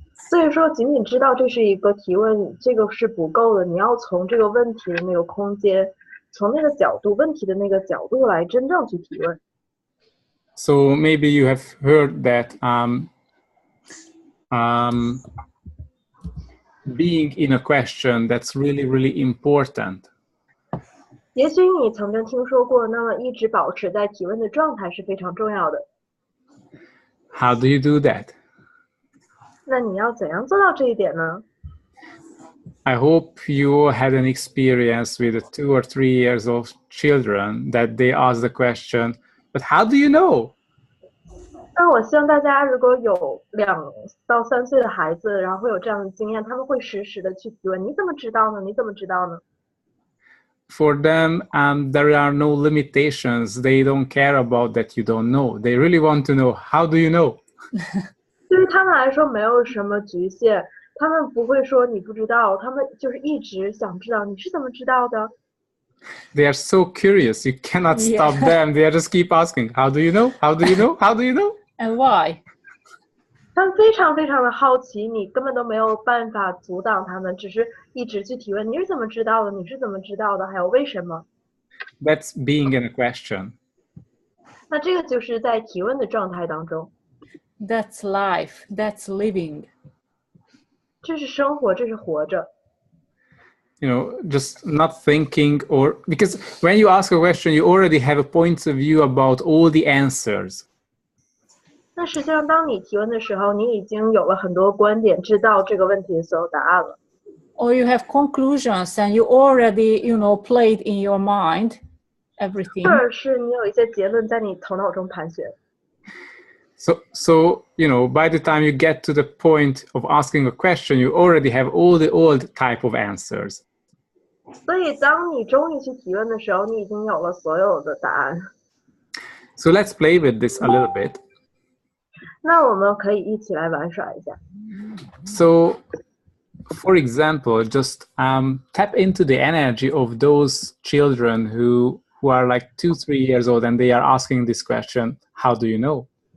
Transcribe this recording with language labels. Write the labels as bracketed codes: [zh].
[zh] 所以说，仅仅知道这是一个提问，这个是不够的。你要从这个问题的那个空间，从那个角度，问题的那个角度来真正去提问。 [en] So maybe you have heard that being in a question, that's really, really important. [zh] 也许你曾经听说过，那么一直保持在提问的状态是非常重要的。 [en] How do you do that? [zh] 那你要怎样做到这一点呢？ [en] I hope you had an experience with 2 or 3 years of children that they ask the question, but how do you know? [zh] 那我希望大家如果有2到3岁的孩子，然后会有这样的经验，他们会实时的去提问：你怎么知道呢？你怎么知道呢？ [en] For them, there are no limitations. They don't care about that you don't know. They really want to know, how do you know? [zh] 对于他们来说，没有什么局限，他们不会说你不知道，他们就是一直想知道你是怎么知道的。 [en] They are so curious. You cannot stop them. They just keep asking, how do you know? How do you know? How do you know? And why? [zh] 他们非常非常的好奇，你根本都没有办法阻挡他们，只是一直去提问：你是怎么知道的？你是怎么知道的？还有为什么？ [en] That's being in a question. [zh] 那这个就是在提问的状态当中。 [en] That's life. That's living. [zh] 这是生活，这是活着。 [en] You know, just not thinking, or because when you ask a question, you already have a point of view about all the answers. [zh] 那实际上，当你提问的时候，你已经有了很多观点，知道这个问题的所有答案了。 [en] Or you have conclusions and you already, played in your mind everything. [zh] 或者是你有一些结论在你头脑中盘旋。 [en] So by the time you get to the point of asking a question, you already have all the old type of answers. [zh] 所以，当你终于去提问的时候，你已经有了所有的答案。 [en] So let's play with this a little bit. [zh] 那我们可以一起来玩耍一下。 [en] So, for example, just tap into the energy of those children who are like 2-3 years old and they are asking this question, how do you know?